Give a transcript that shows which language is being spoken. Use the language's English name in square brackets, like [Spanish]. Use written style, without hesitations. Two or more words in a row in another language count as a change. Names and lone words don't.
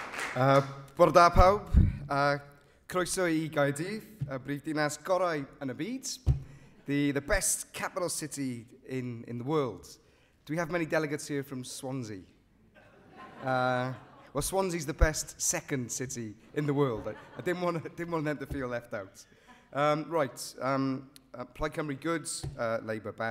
[Welsh] Bore da pawb, croeso I Caerdydd, y brifddinas gorau yn y byd, [English] the best capital city in the world. Do we have many delegates here from Swansea? Well, Swansea's the best second city in the world. I didn't want them to feel left out. Plaid Cymru good, Labour bad.